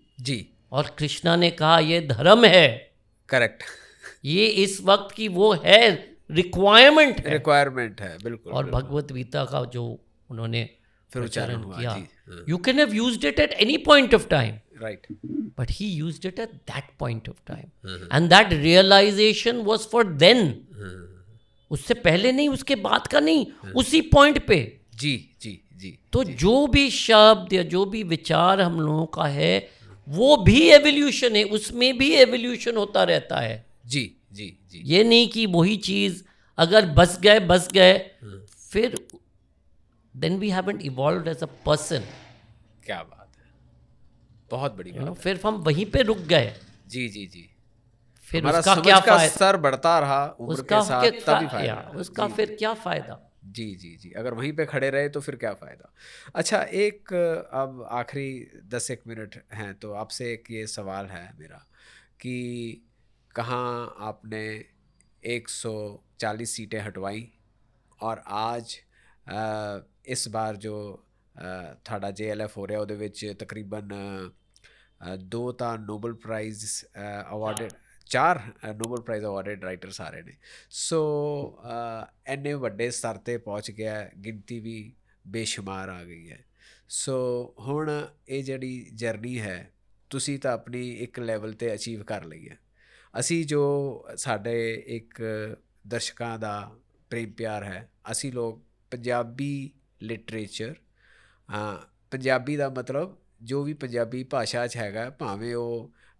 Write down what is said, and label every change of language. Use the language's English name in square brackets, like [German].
[Hindi] जी। और कृष्णा ने कहा ये धर्म है, करेक्ट। ये इस वक्त की वो है, रिक्वायरमेंट है। रिक्वायरमेंट है, बिल्कुल। और भगवत गीता का जो उन्होंने फिर उच्चारण प्रचारण हुआ। किया, जी। [English] You can have used it at any point of time, right. but he used it at that point of time, and that realization was for then, [Hindi] उससे पहले नहीं, उसके बाद का नहीं, उसी पॉइंट पे। जी जी जी। तो जो भी शब्द या जो भी विचार हम लोगों का है वो भी एवोल्यूशन है, उसमें भी एवोल्यूशन होता रहता है। जी जी जी। ये नहीं कि वही चीज अगर बस गए फिर [English] Then we haven't evolved as a person. [Hindi] क्या बात है, बहुत बड़ी बात है। फिर हम वहीं पे रुक गए। जी जी जी। फिर हमारा उसका समझ क्या का फायदा, स्तर बढ़ता रहा उम्र के साथ, तभी फायदा है। उसका जी, फिर क्या फायदा। जी जी जी। अगर वहीं पे खड़े रहे तो फिर क्या फ़ायदा। अच्छा, एक अब आखिरी 10-1 मिनट हैं तो आपसे एक ये सवाल है मेरा कि कहाँ आपने 140 सीटें हटवाई और आज इस बार जो [Punjabi] ਤੁਹਾਡਾ JLF ਹੋ ਰਿਹਾ ਉਹਦੇ ਵਿੱਚ ਤਕਰੀਬਨ 2 ਤਾਂ Nobel prize awarded, 4 Nobel prize awarded writers ਆ ਰਹੇ ਨੇ। ਸੋ ਇੰਨੇ ਵੱਡੇ ਸਤਰ 'ਤੇ ਪਹੁੰਚ ਗਿਆ, ਗਿਣਤੀ ਵੀ ਬੇਸ਼ੁਮਾਰ ਆ ਗਈ ਹੈ। ਸੋ ਹੁਣ ਇਹ ਜਿਹੜੀ ਜਰਨੀ ਹੈ ਤੁਸੀਂ ਤਾਂ ਆਪਣੀ ਇੱਕ ਲੈਵਲ 'ਤੇ ਅਚੀਵ ਕਰ ਲਈ ਹੈ। ਅਸੀਂ ਜੋ ਸਾਡੇ ਇੱਕ ਦਰਸ਼ਕਾਂ ਦਾ ਪ੍ਰੇਮ ਪਿਆਰ ਹੈ, ਅਸੀਂ ਲੋਕ ਪੰਜਾਬੀ ਲਿਟਰੇਚਰ, ਪੰਜਾਬੀ ਦਾ ਮਤਲਬ ਜੋ ਵੀ ਪੰਜਾਬੀ ਭਾਸ਼ਾ 'ਚ ਹੈਗਾ, ਭਾਵੇਂ ਉਹ